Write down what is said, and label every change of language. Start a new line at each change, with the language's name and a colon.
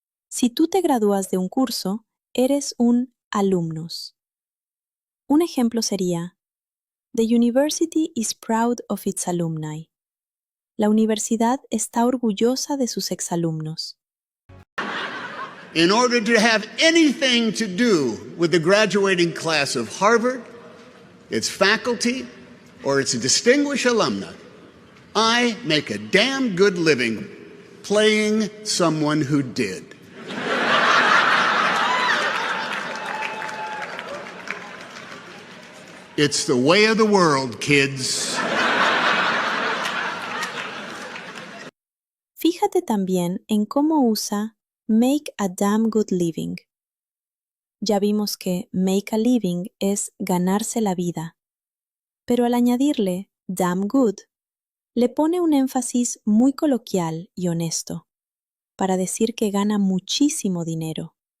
Spanish: Si tú te gradúas de un curso, eres un alumnus. Un ejemplo sería:
English: The university is proud of its alumni.
Spanish: La universidad está orgullosa de sus exalumnos.
English: In order to have anything to do with the graduating class of Harvard, its faculty, or its distinguished alumni, I make a damn good living playing someone who did. It's the way of the world, kids.
Spanish: Fíjate también en cómo usa
English: make a damn good living.
Spanish: Ya vimos que make a living es ganarse la vida, pero al añadirle damn good, le pone un énfasis muy coloquial y honesto, para decir que gana muchísimo dinero.